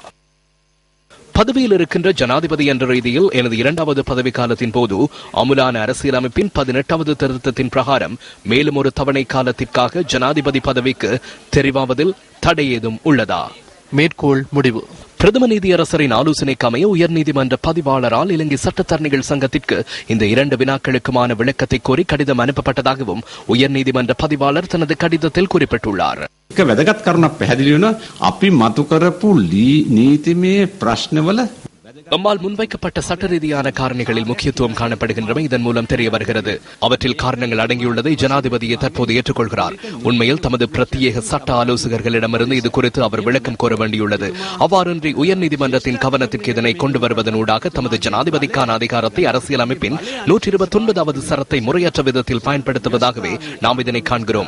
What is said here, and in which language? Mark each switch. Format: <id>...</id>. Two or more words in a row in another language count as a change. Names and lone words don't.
<ta>பதவியில் இருக்கின்ற ஜனாதிபதி என்ற ரீதியில் எனது 2வது பதவிக்காலத்தின் போது அமுலான அரசியலமைப்பின் 18வது திருத்தத்தின் பிரகாரம் மேலும் ஒரு தவணை காலத்திற்காக ஜனாதிபதி பதவிக்கு தெரிவாவதில் தடை ஏதும் உள்ளதா? மேற்கோள் முடிவு. பிரதம நீதியரசரின் ஆலோசனைக்கு அமைய உயர்நீதிமன்ற பதிவாளரால் இலங்கை சட்டத்தரணிகள் சங்கத்திற்கு இந்த 2 வினாக்களுக்குமான விளக்கத்தை கோரி கடிதம் அனுப்பப்பட்டதாகவும் உயர்நீதிமன்ற பதிவாளர் தனது கடிதத்தில் குறிப்பிட்டுள்ளார்.</ta> <si>වැදගත් කරුණක් පැහැදිලි වෙනවා. අපි මතු කරපු නීතිමය ප්‍රශ්නවල</si> <ta>நம்மால் முன்வைக்கப்பட்ட சட்ட ரீதியான காரணிகளில் முக்கியத்துவம் காணப்படுகின்றன. இதன் மூலம் தெரிய வருகிறது. அவற்றில் காரணங்கள் அடங்கியுள்ளதை ஜனாதிபதியை தற்போது ஏற்றுக்கொள்கிறார். உண்மையில் தமது பிரத்யேக சட்ட ஆலோசகர்களிடமிருந்து இது குறித்து அவர் விளக்கம் கோர வேண்டியுள்ளது. அவ்வாறின்றி உயர்நீதிமன்றத்தின் கவனத்திற்கு இதனை கொண்டு வருவதனூடாக தமது ஜனாதிபதிக்கான அதிகாரத்தை அரசியலமைப்பின் 129வது சரத்தை முறையற்ற விதத்தில் பயன்படுத்துவதாகவே நாம் இதனை காண்கிறோம்.</ta>